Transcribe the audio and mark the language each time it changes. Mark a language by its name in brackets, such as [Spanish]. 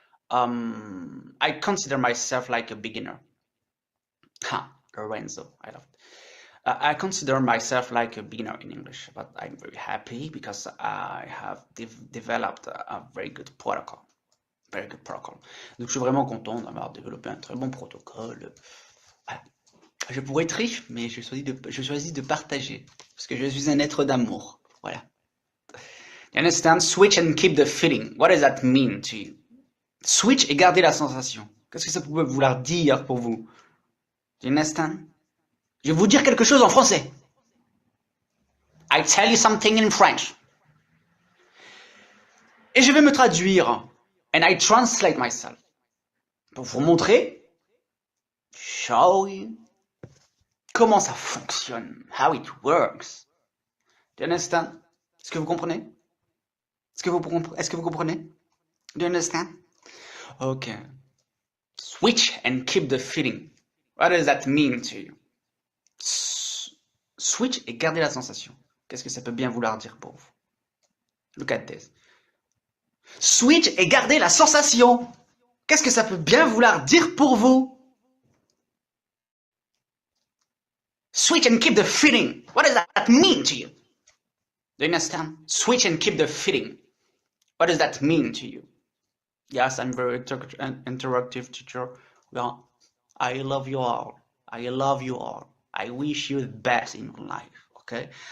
[English] I consider myself like a beginner. Lorenzo, I love it. I consider myself like a beginner in English, but I'm very happy because I have developed a very good protocol. Very good protocol. [French] Donc je suis vraiment content d'avoir développé un très bon protocole. Voilà. Je pourrais être riche, mais je choisis de partager parce que je suis un être d'amour. [English] Voilà. You understand? Switch and keep the feeling. What does that mean to you? [French] Switch et garder la sensation. Qu'est-ce que ça peut vouloir dire pour vous? [English] Do you understand? [French] Je vais vous dire quelque chose en français. [English] I tell you something in French. [French] Et je vais me traduire. [English] And I translate myself. [French] Pour vous montrer, [English] show you, [French] comment ça fonctionne, [English] how it works. Do you understand? [French] Est-ce que vous comprenez? Est-ce que vous comprenez? [English] Do you understand? Okay. Switch and keep the feeling. What does that mean to you? [French] Switch et garder la sensation. Qu'est-ce que ça peut bien vouloir dire pour vous? [English] Look at this. [French] Switch et garder la sensation. Qu'est-ce que ça peut bien vouloir dire pour vous? [English] Switch and keep the feeling. What does that mean to you? Do you understand? Switch and keep the feeling. What does that mean to you? Yes, I'm very interactive teacher. Well, I love you all. I love you all. I wish you the best in your life. Okay?